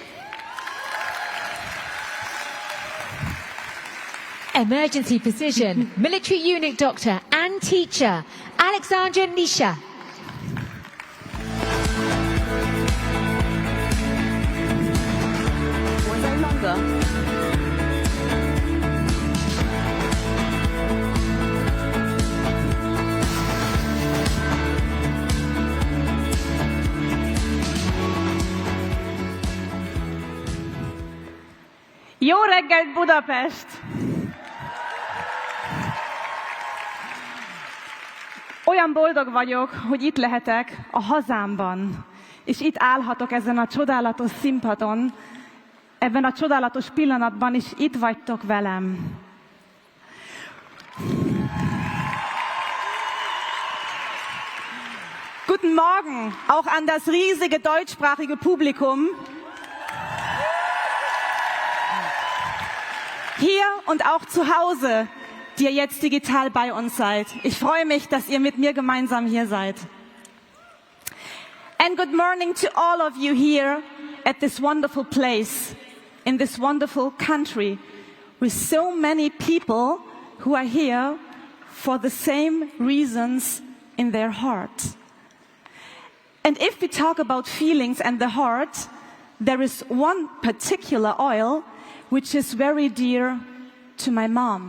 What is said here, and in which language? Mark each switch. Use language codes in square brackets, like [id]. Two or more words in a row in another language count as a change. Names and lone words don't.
[en] Emergency physician, military unit doctor and teacher, Alexandra Nietzsche. Was I longer? [hu] Jó reggelt, Budapest! Olyan boldog vagyok, hogy itt lehetek a hazámban, és itt állhatok ezen a csodálatos színpadon, ebben a csodálatos pillanatban, és itt vagytok velem. [de] Guten Morgen, auch an das riesige deutschsprachige Publikum. Hier und auch zu Hause, die ihr jetzt digital bei uns seid. Ich freue mich, dass ihr mit mir gemeinsam hier seid. [en] And good morning to all of you here at this wonderful place, in this wonderful country, with so many people who are here for the same reasons in their heart. And if we talk about feelings and the heart, there is one particular oil which is very dear to my mom.